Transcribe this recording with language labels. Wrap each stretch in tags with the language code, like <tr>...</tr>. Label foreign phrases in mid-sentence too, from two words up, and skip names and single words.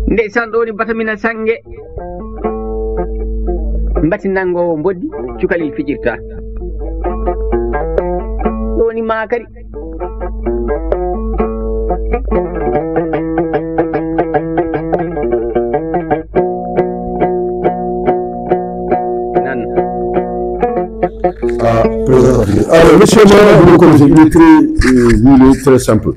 <ff>ndeysan ɗo woni batamina sangue mbati nangowo mboddi cukalel fijirta ɗo woni makari</ff> <fr>Alors, le schéma, vous le connaissez, il est très simple.</fr>